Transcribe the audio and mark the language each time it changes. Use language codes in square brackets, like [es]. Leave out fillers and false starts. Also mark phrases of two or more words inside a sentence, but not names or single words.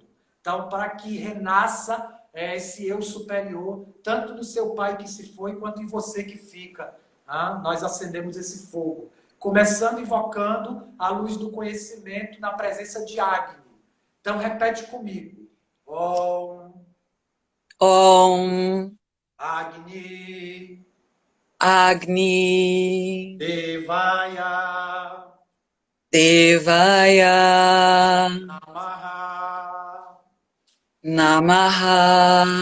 [pt] Então, para que renasça esse eu superior, tanto no seu pai que se foi, quanto em você que fica. Nós acendemos esse fogo. Começando invocando a luz do conhecimento na presença de Agni. Então, repete comigo. [sa] Om Om Agni Agni Devaya Devaya Namaha. Namaha.